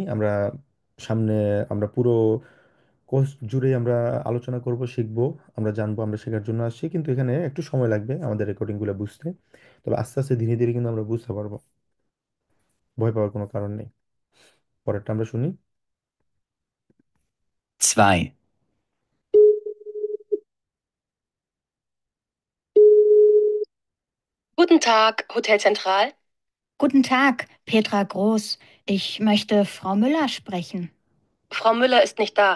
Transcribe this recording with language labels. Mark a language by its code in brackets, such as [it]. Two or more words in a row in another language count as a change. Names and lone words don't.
[bn] আমরা সামনে আমরা পুরো কোর্স জুড়ে আমরা আলোচনা করব, শিখবো, আমরা জানবো, আমরা শেখার জন্য আসছি। কিন্তু এখানে একটু সময় লাগবে আমাদের রেকর্ডিংগুলো বুঝতে। তবে আস্তে আস্তে ধীরে ধীরে কিন্তু আমরা বুঝতে পারবো। ভয় পাওয়ার কোনো কারণ নেই। পরেরটা আমরা শুনি। 2. [de] Guten Tag, Hotel Zentral. Guten Tag, Petra Groß. Ich möchte Frau Müller sprechen. Frau Müller ist nicht da.